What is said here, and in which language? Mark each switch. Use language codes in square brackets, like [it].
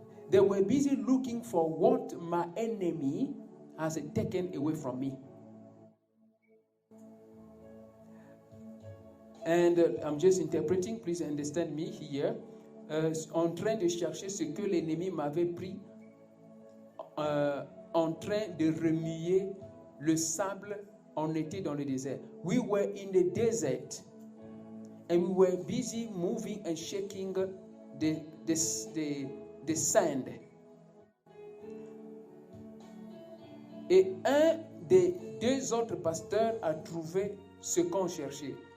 [en] They were busy looking for what my enemy has taken away from me. And I'm just interpreting, please understand me here. [fr] En train de chercher ce que l'ennemi m'avait pris, en train de remuer le sable. On était dans le désert. [en] We were in the desert and we were busy moving and shaking the sand. [fr] Et un des 2 autres pasteurs a trouvé ce qu'on cherchait.